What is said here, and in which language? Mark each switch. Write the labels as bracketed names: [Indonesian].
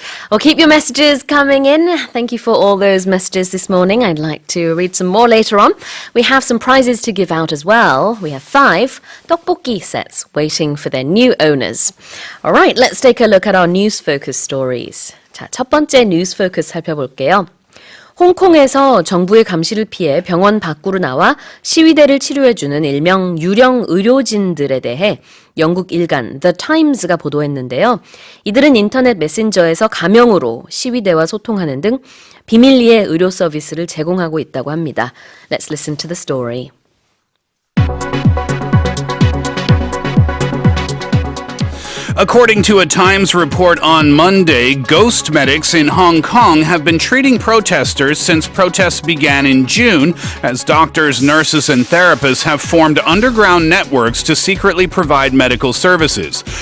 [English] Well, keep your messages coming in. Thank you for all those messages this morning. I'd like to read some more later on. We have some prizes to give out as well. We have 5 떡볶이 sets waiting for their new owners. All right, let's take a look at our news focus stories. [Korean] 자, 첫 번째 뉴스 포커스 살펴볼게요. 홍콩에서 정부의 감시를 피해 병원 밖으로 나와 시위대를 치료해주는 일명 유령 의료진들에 대해 영국 일간 The Times가 보도했는데요. 이들은 인터넷 메신저에서 가명으로 시위대와 소통하는 등 비밀리에 의료 서비스를 제공하고 있다고 합니다. [English] Let's listen to the story. According to a Times report on Monday, ghost medics in Hong Kong have been treating protesters since protests began in June, as doctors, nurses, and therapists have formed underground networks to secretly provide medical services.